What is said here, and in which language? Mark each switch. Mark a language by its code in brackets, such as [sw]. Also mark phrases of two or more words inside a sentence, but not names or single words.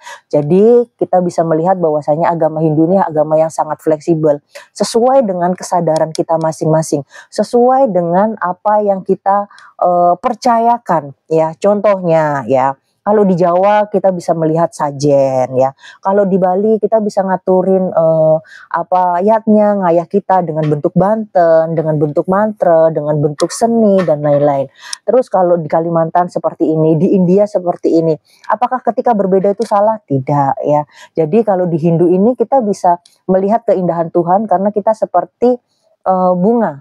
[id] Jadi kita bisa melihat bahwasanya agama Hindu ini agama yang sangat fleksibel, sesuai dengan kesadaran kita masing-masing, sesuai dengan apa yang kita percayakan. Ya, contohnya ya. Kalau di Jawa kita bisa melihat sajen ya. Kalau di Bali kita bisa ngaturin yatnya, ngayah kita dengan bentuk banten, dengan bentuk mantra, dengan bentuk seni dan lain-lain. Terus kalau di Kalimantan seperti ini, di India seperti ini. Apakah ketika berbeda itu salah? Tidak ya. Jadi kalau di Hindu ini kita bisa melihat keindahan Tuhan karena kita seperti bunga.